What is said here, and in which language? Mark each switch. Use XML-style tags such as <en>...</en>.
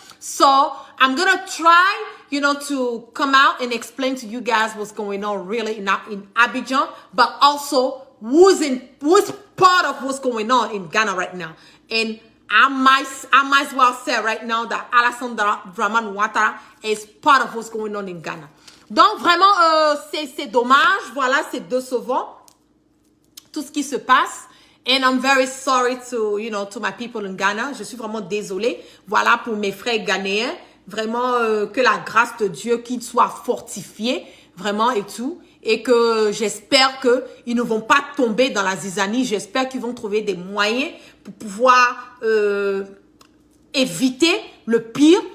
<en>So I'm going to try, you know, to come out and explain to you guys what's going on really in Abidjan, but also who's part of what's going on in Ghana right now. And I might as well say right now that Alassane Dramane Ouattara is part of what's going on in Ghana.</en> <fr>Donc vraiment, c'est dommage, voilà, c'est décevant, tout ce qui se passe.</fr> <en>And I'm very sorry to, you know, to my people in Ghana.</en> <fr>Je suis vraiment désolée. Voilà pour mes frères ghanéens. Vraiment, que la grâce de Dieu, qu'ils soient fortifiés, vraiment et tout. Et que j'espère qu'ils ne vont pas tomber dans la zizanie. J'espère qu'ils vont trouver des moyens pour pouvoir éviter le pire.</fr>